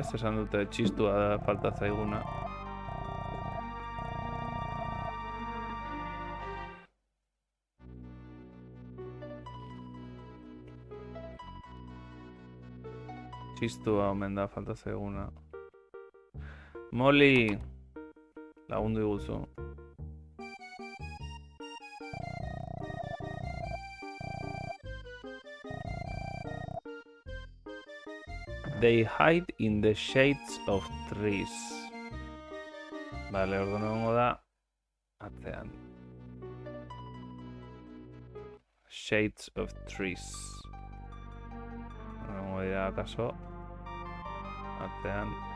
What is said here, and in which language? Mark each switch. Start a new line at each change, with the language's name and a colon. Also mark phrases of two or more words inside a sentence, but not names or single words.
Basque: Esan dute txistua da falta zaiguna. Txistua omen da falta zaiguna. Molly! Lagundu iguzu.
English: They hide in the shades of trees.
Basque: Vale, orduan egongo da atzean.
English: Shades of trees.
Basque: Egongo dira akaso atzean.